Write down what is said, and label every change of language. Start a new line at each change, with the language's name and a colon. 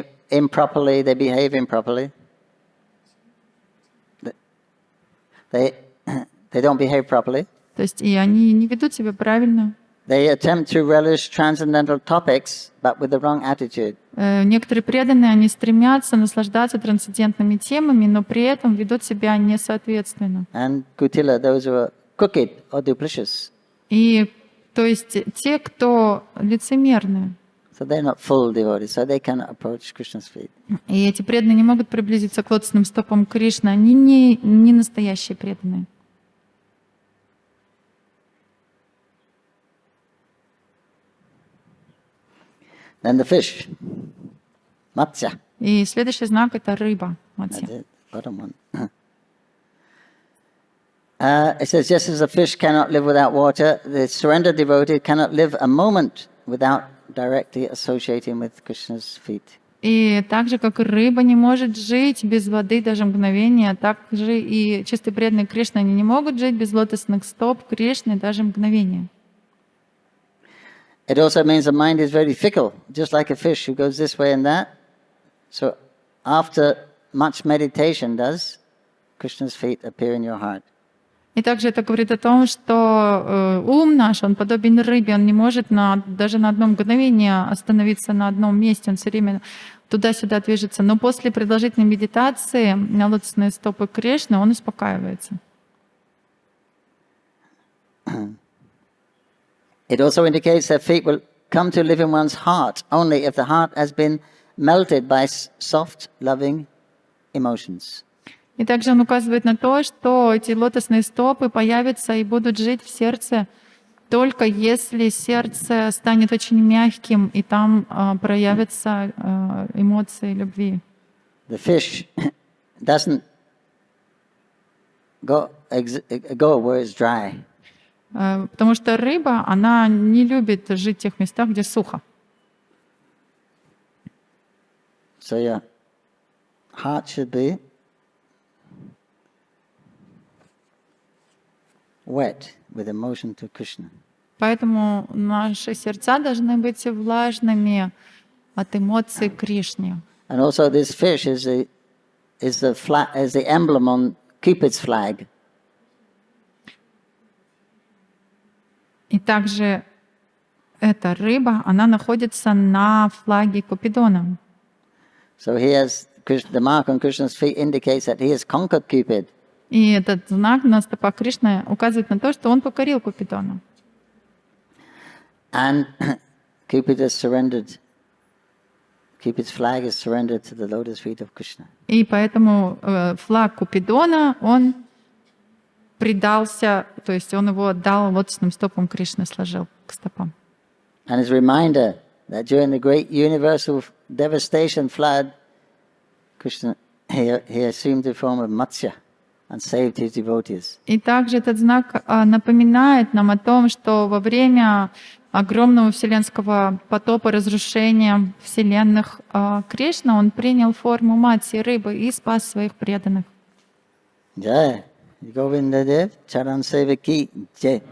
English: Improperly, they behave improperly. They don't behave properly.
Russian: То есть и они не ведут себя правильно.
English: They attempt to relish transcendental topics, but with the wrong attitude.
Russian: Некоторые преданные, они стремятся наслаждаться трансцендентными темами, но при этом ведут себя несоответственно.
English: And kutila, those who are crooked or duplicitous.
Russian: И то есть те, кто лицемерные.
English: So they're not full devotees, so they cannot approach Krishna's feet.
Russian: И эти преданные не могут приблизиться к лотосным стопам Кришны, они не настоящие преданные.
English: Then the fish, matsya.
Russian: И следующий знак — это рыба, матья.
English: That's it, bottom one. It says, just as a fish cannot live without water, the surrendered devotee cannot live a moment without directly associating with Krishna's feet.
Russian: И так же, как и рыба не может жить без воды даже мгновения, так же и чистые преданные Кришны, они не могут жить без лотосных стоп Кришны даже мгновения.
English: It also means the mind is very fickle, just like a fish who goes this way and that. So after much meditation does, Krishna's feet appear in your heart.
Russian: И также это говорит о том, что ум наш, он подобен рыбе, он не может даже на одно мгновение остановиться на одном месте, он все время туда-сюда движется. Но после продолжительной медитации на лотосные стопы Кришны он успокаивается.
English: It also indicates that feet will come to live in one's heart only if the heart has been melted by soft, loving emotions.
Russian: И также он указывает на то, что эти лотосные стопы появятся и будут жить в сердце только если сердце станет очень мягким и там проявятся эмоции любви.
English: The fish doesn't go where it's dry.
Russian: Потому что рыба, она не любит жить в тех местах, где сухо.
English: So your heart should be wet with emotion to Krishna.
Russian: Поэтому наши сердца должны быть влажными от эмоций к Кришне.
English: And also this fish is the emblem on Cupid's flag.
Russian: И также эта рыба, она находится на флаге Купидона.
English: So the mark on Krishna's feet indicates that he has conquered Cupid.
Russian: И этот знак на стопах Кришны указывает на то, что он покорил Купидона.
English: And Cupid has surrendered. Cupid's flag is surrendered to the lotus feet of Krishna.
Russian: И поэтому флаг Купидона, он предался, то есть он его отдал лотосным стопам Кришны, сложил к стопам.
English: And his reminder that during the great universal devastation flood, Krishna he assumed the form of Matsya and saved his devotees.
Russian: И также этот знак напоминает нам о том, что во время огромного вселенского потопа, разрушения вселенных, Кришна, он принял форму матьи, рыбы, и спас своих преданных.
Sanskrit: Jai Govinda Dev Charan Sevaki Jai.